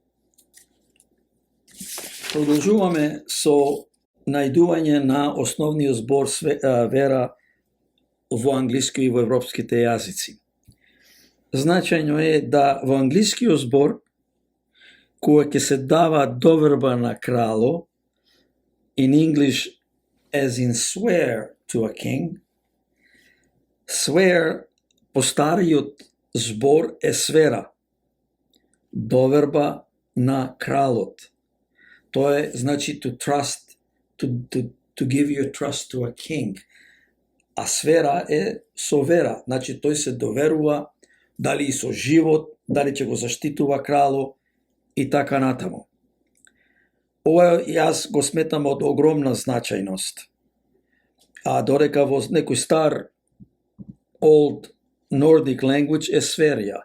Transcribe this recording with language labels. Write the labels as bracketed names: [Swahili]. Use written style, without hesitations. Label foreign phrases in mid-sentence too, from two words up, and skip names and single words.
[Macedonian] Продолжуваме со најдување на основниот збор вера во англиски и во европските јазици. Значајно е да во англискиот збор, кога ќе се дава доверба на крало, [English] in English as in swear to a king, swear [Macedonian] по стариот збор е свера, доверба на кралот. Тоа е, значи, [English] to trust, to give your trust to a king. [Macedonian] А свера е со вера, значи тој се доверува дали и со живот, дали ќе го заштитува крало и така натаму. Ова јас го сметам од огромна значајност. А додека во некој стар [English] Old Nordic language [Macedonian] е сферија.